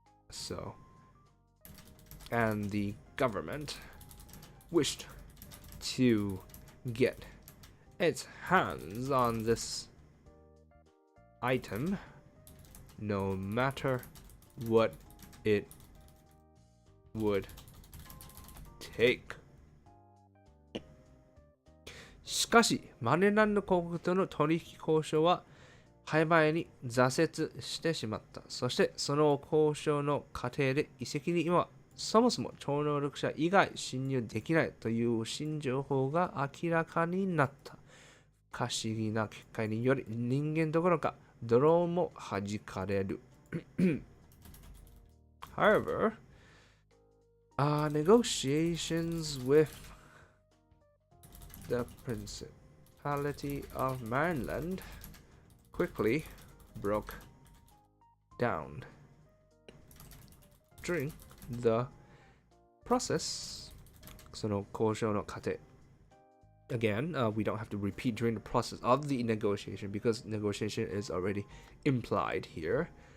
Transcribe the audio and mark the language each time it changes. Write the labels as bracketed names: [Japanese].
[English] so, and the government wished to get its hands on this item no matter what it would take. [Japanese] しかし、マネランド広告との取引交渉は廃売に挫折してしまった。そして、その交渉の過程で遺跡に今、そもそも超能力者以外侵入できないという新情報が明らかになった。不可思議な結果により、人間どころか、ドローンも弾かれる。However, [English] Negotiations with the Principality of Maryland quickly broke down. During the process, [Japanese] その交渉の過程 [English] again, we don't have to repeat during the process of the negotiation because negotiation is already implied here.